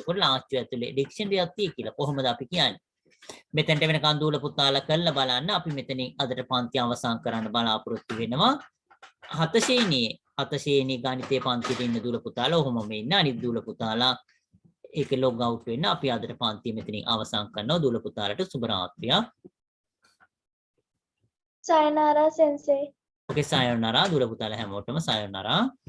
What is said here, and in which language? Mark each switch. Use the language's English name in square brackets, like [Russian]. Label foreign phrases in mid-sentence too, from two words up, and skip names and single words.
[Sinhala] එතකොට ලාච්චුව ඇතුලේ ඩික්ෂනරියක් තියෙයි කියලා කොහොමද අපි කියන්නේ? මෙතනට වෙනකන් දූල පුතාලා කරලා බලන්න අපි මෙතනින් අදට පන්ති අවසන් කරන්න බලාපොරොත්තු වෙනවා. 7 ශ්‍රේණියේ ගණිතයේ පන්තියේ ඉන්න දූල පුතාලා ඔහොමම ඉන්න අනිත් දූල පුතාලා ඒක [English] log out [Sinhala] වෙන්න අපි අදට පන්තිය මෙතනින් අවසන් කරනවා දූල පුතාලට සුබ රාත්‍රියක්. [Japanese] さようなら先生. Okay, sayonara. [Sinhala] දූල පුතාලා හැමෝටම sayonara.